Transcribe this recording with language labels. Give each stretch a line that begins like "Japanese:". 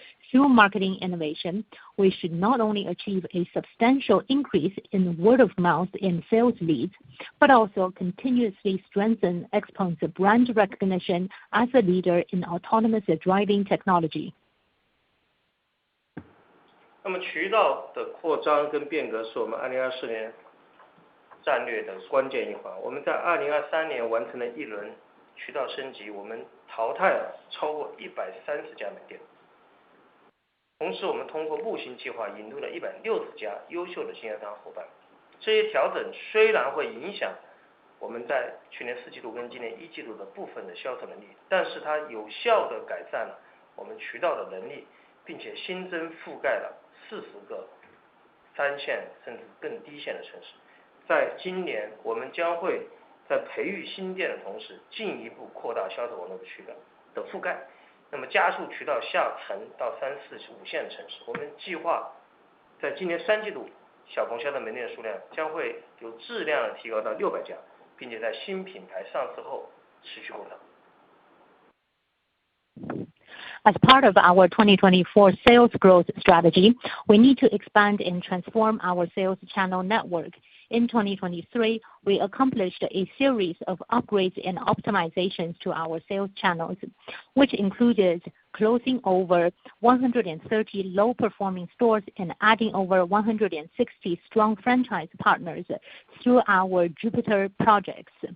English: Through marketing innovation, we should not only achieve a substantial increase in word of mouth and sales leads, but also continuously strengthen Xpeng's brand recognition as a leader in autonomous driving technology.
Chinese: 那么渠道的扩张跟变革是我们2024年战略的关键一环。我们在2023年完成了一轮渠道升级，我们淘汰了超过130家门店。同时，我们通过木星计划引入了160家优秀的经销商伙伴。这些调整虽然会影响我们在去年4季度跟今年1季度的部分的销售能力，但是它有效地改善了我们渠道的能力，并且新增覆盖了40个3线甚至更低线的城市。在今年，我们将会在培育新店的同时，进一步扩大销售网络的覆盖，那么加速渠道下沉到3、4、5线城市。我们计划在今年3季度，小鹏销的门店数量将会有质量的提高到600家，并且在新品牌上市后持续扩张。
English: As part of our 2024 sales growth strategy, we need to expand and transform our sales channel network. In 2023, we accomplished a series of upgrades and optimizations to our sales channels, which included closing over 130 low-performing stores and adding over 160 strong franchise partners through our Jupiter projects.